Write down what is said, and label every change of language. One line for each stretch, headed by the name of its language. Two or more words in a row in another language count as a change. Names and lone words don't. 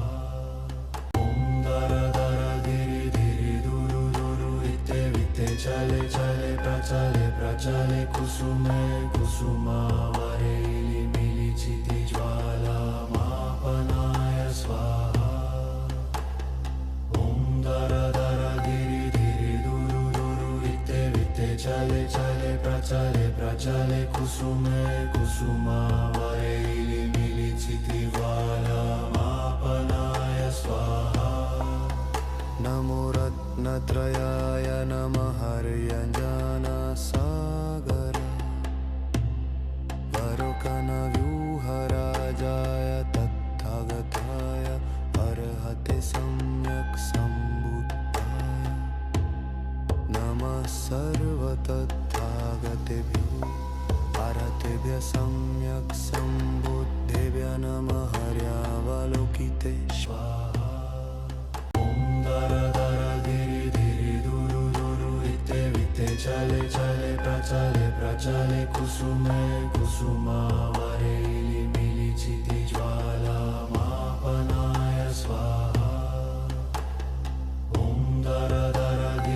Sanskrit: दर दर धिरि धिरि दुरु दुरु वित्ते वित्ते चले चले प्रचले प्रचले कुसुमे कुसुमावरैली मिलिचिति ज्वालामापनाय स्वाहा ॐ दर दर धिरि धिरि दुरु दुरु वित्ते वित्ते चले चले प्रचले प्रचले कुसुमे कुसुमावरैली मिलिचिति ज्वालामापनाय स्वाहा नमो रत्नत्रयाय नमः हर्यञ्जनसागर वरुकनव्यूहराजाय तत्थगताय अर्हते सम्यक् सम्बुद्धाय नमः सर्वतथागतेभ्यो आरतेभ्यः सम्यक् सम्बुद्धेभ्यः नमः हर्यावलोकिते स्वाहा दर दर धिरि धिरि दुरु दुरु वित्ते वित्ते चले चले प्रचले प्रचले कुसुमे कुसुमावरैली मिलिचिति ज्वालामापनाय स्वाहा ॐ दर दर